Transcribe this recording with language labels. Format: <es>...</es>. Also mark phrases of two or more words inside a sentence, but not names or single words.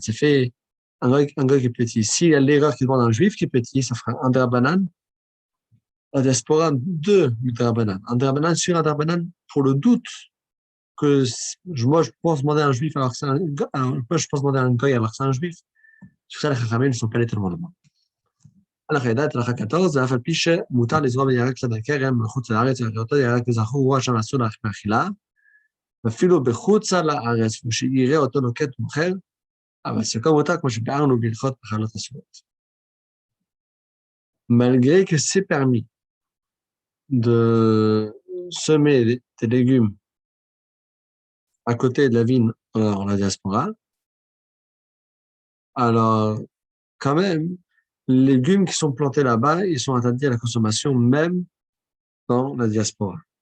<fr>Ça fait un goy qui est petit. S'il y a l'erreur qui demande à un juif qui est petit, ça fera un drabanan. La diaspora, 2 drabanan. Un drabanan sur un drabanan pour le doute que moi, je pense demander à un juif alors que c'est un goy. Moi, je pense demander à un goy alors que c'est un juif. Sur ça, les chachamim ne sont pas allés tellement loin.</fr> <he>הלכה ידעת, הלכה 14, ואף על פי שמותר לזרוע בירק צד הכרם מחוץ לארץ, ואותו ירק כזכור הוא שם אסור מאכילה, ואפילו בחוץ לארץ, ושיראה אותו נוקט ומוכר, אבל סיכום אותה כמו שביארנו בהלכות מחלות אסורות.</he> <fr>Malgré que c'est permis de semer des légumes à côté de la vigne dans la diaspora, alors quand même, les légumes qui sont plantés là-bas, ils sont interdits à la consommation même dans la diaspora.</fr>